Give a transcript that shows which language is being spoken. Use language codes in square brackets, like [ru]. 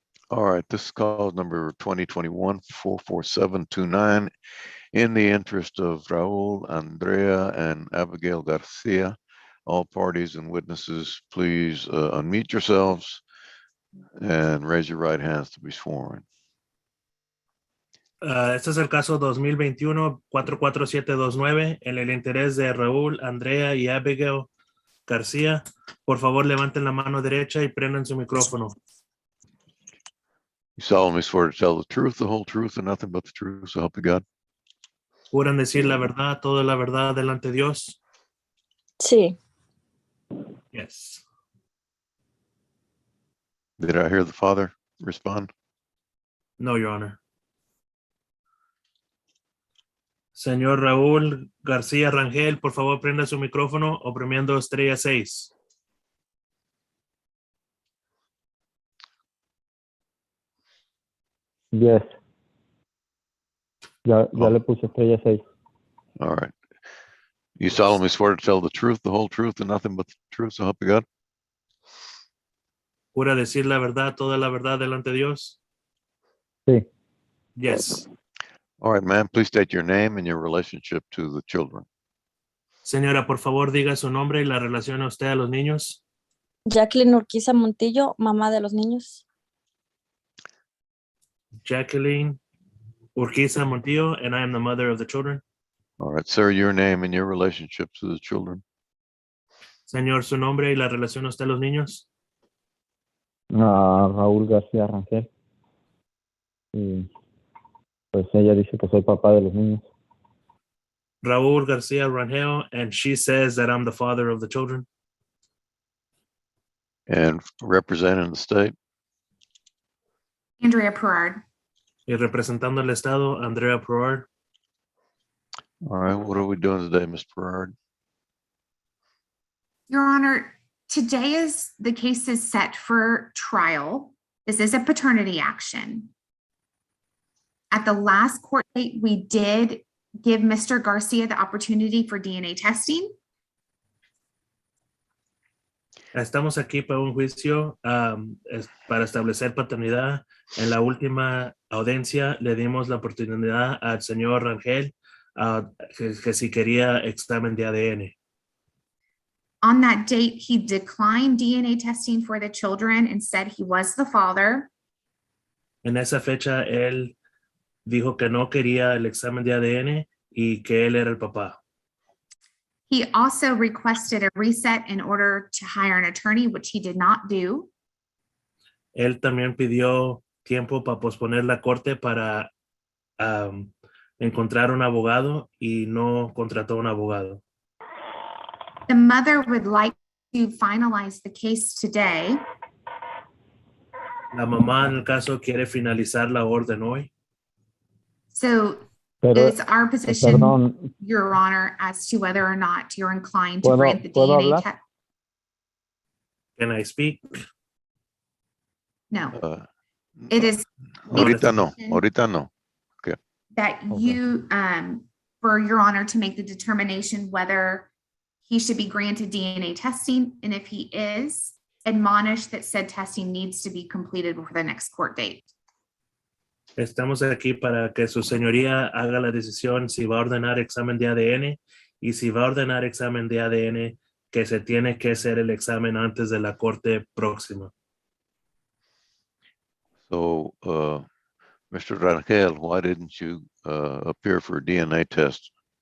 [en] All right, this is cause number 2021-44729 in the interest of Raul, Andrea, and Abigail Garcia. All parties and witnesses, please unmute yourselves and raise your right hands to be sworn. [es] Este es el caso 2021-44729 en el interés de Raúl, Andrea y Abigail García. Por favor, levanten la mano derecha y prendan su micrófono. [en] You solemnly swear to tell the truth, the whole truth, and nothing but the truth, so help you God. [es] ¿Juran decir la verdad, toda la verdad delante de Dios? Sí. [en] Yes. Did I hear the father respond? No, Your Honor. [es] Señor Raúl García Rangel, por favor, prenda su micrófono oprimiendo estrella 6. [en] Yes. [es] Ya Oh. le puse estrella 6. [en] All right. You solemnly swear to tell the truth, the whole truth, and nothing but the truth, so help you God. [es] ¿Jura decir la verdad, toda la verdad delante de Dios? Sí. [en] Yes. All right, ma'am, please state your name and your relationship to the children. [es] Señora, por favor, diga su nombre y la relación a usted a los niños. Jacqueline Urquiza Montillo, mamá de los niños. [en] Jacqueline Urquiza Montillo, and I am the mother of the children. All right, sir, your name and your relationship to the children. [es] Señor, su nombre y la relación a usted a los niños. Raúl García Rangel. Y pues ella dice que soy papá de los niños. [en] Raúl García Rangel, and she says that I'm the father of the children. And representing the state. Andrea Perard. [es] Y representando el Estado, Andrea Perard. [en] All right, what are we doing today, Ms. Perard? Your Honor, today is the case is set for trial. This is a paternity action. At the last court date, we did give Mr. Garcia the opportunity for DNA testing. [es] Estamos aquí para un juicio para establecer paternidad. En la última audiencia le dimos la oportunidad al señor Rangel que si quería examen de ADN. [en] On that date, he declined DNA testing for the children and said he was the father. [es] En esa fecha, él dijo que no quería el examen de ADN y que él era el papá. [en] He also requested a reset in order to hire an attorney, which he did not do. [es] Él también pidió tiempo para posponer la corte para encontrar un abogado y no contrató un abogado. [en] The mother would like to finalize the case today. [es] La mamá en el caso quiere finalizar la orden hoy. [en] So [es] Pero, [en] it's our position, [es] perdón, [en] Your Honor, as to whether or not you're inclined to grant the [es] ¿puedo [en] DNA [es] hablar? [en] test. Can I speak? No, Uh, it is [es] Ahorita no, [en] position [es] ahorita no. [en] that Okay. you, for Your Honor to make the determination whether he should be granted DNA testing, and if he is, admonish that said testing needs to be completed before the next court date. [es] Estamos aquí para que su señoría haga la decisión si va a ordenar examen de ADN y si va a ordenar examen de ADN que se tiene que hacer el examen antes de la corte próxima. [en] So, Mr. Rangel, why didn't you appear for a DNA test?